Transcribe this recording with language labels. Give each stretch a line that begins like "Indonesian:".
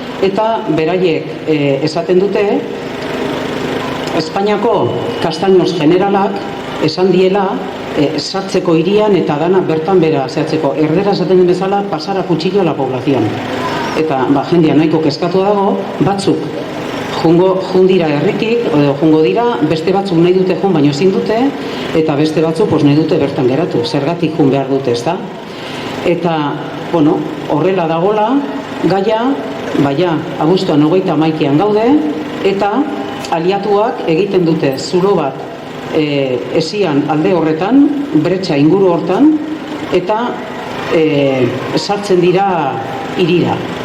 Basque: eta beraiek esaten dute Espainiako Castaños generalak esan diela sartzeko hirian eta dana bertan bera zehatzeko. Erdera esaten den bezala,
Spanish: pasar a cuchillo a la población.
Basque: Eta jendea nahiko kezkatu dago, batzuk jundira herrikik, jungo dira, beste batzuk nahi dute jun baino ezin dute, eta beste batzuk nahi dute bertan geratu, zergatik jun behar dute, ezta? Eta, bueno, horrela dagola, gaia, baina, abuztuan 31 gaude, eta aliatuak egiten dute zulo bat esian alde horretan, bretxa inguru hortan, eta sartzen dira hirira.